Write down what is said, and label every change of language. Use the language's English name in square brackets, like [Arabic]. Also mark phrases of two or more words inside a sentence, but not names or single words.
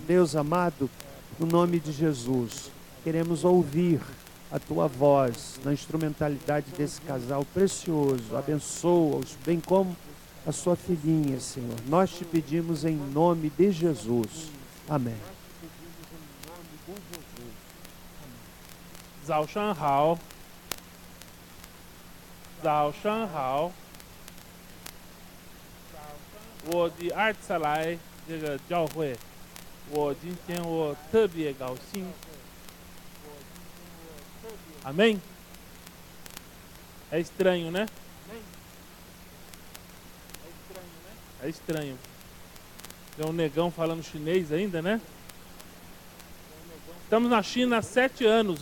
[Portuguese] Deus amado, no nome de Jesus, queremos ouvir a tua voz na instrumentalidade desse casal precioso. Abençoa-os, bem como a sua filhinha, Senhor. Nós te pedimos em nome de Jesus. Amém. [Chinese] 早上好，早上好。我第2次来这个教会，今天我特别高兴。Amém? [Portuguese] É estranho, né? É estranho. Tem um negão falando chinês ainda, né? Estamos na China há 7 anos.